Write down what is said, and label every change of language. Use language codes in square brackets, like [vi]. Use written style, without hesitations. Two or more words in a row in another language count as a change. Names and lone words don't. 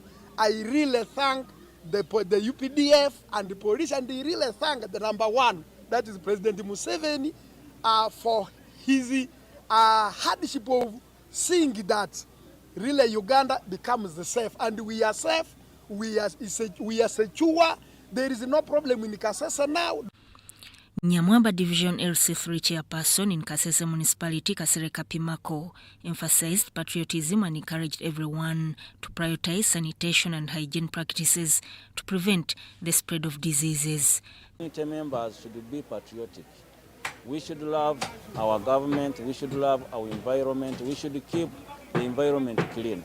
[en] I really thank the UPDF and the police, and I really thank the number one, that is President Museveni, for his hardship of seeing that really Uganda becomes safe. And we are safe, we are secure. There is no problem in Kasese now. Nyamwamba Division LC3 chairperson in Kasese municipality, Kasere Kapimako, emphasized patriotism and encouraged everyone to prioritize sanitation and hygiene practices to prevent the spread of diseases. Community members should be patriotic. We should love our government, we should love our environment, we should keep the environment clean.